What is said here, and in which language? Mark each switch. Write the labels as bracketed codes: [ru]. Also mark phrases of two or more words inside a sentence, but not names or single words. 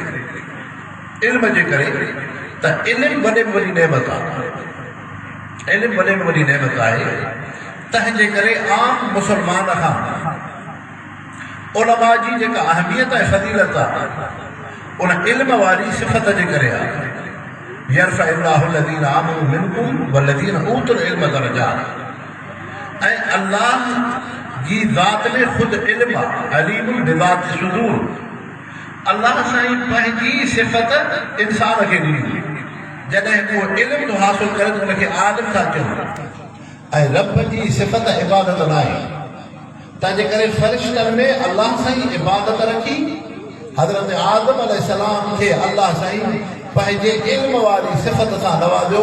[sd] इल्म जे करे त इल्म वॾे में वॾी नेमत आहे, इल्म वॾे में वॾी नेमत आहे। तंहिंजे करे आम मुसलमान खां उलमा जी जेका अहमियत ऐं फज़ीलत आहे, उन इल्म वारी सिफ़त जे करे आहे। [ar] يرفع الله الذين آمنوا منكم والذين أوتوا العلم درجات. [sd] ऐं अल्लाह जी ज़ात में ख़ुदि इल्म आहे, [ar] عليم بذات الصدور. [sd] अल्लाह साईं पंहिंजी सिफ़त इंसान खे ॾिनी, जॾहिं उहो इल्म थो हासिल करे त उनखे आलिम था चवनि। ऐं रब जी सिफ़त इबादत न आहे। तंहिंजे करे फ़रिश्तनि में अल्लाह साईं इबादत रखी, हज़रत आदम अलैहिस्सलाम खे अल्लाह साईं पंहिंजे इल्म वारी सिफ़त सां नवाज़ियो।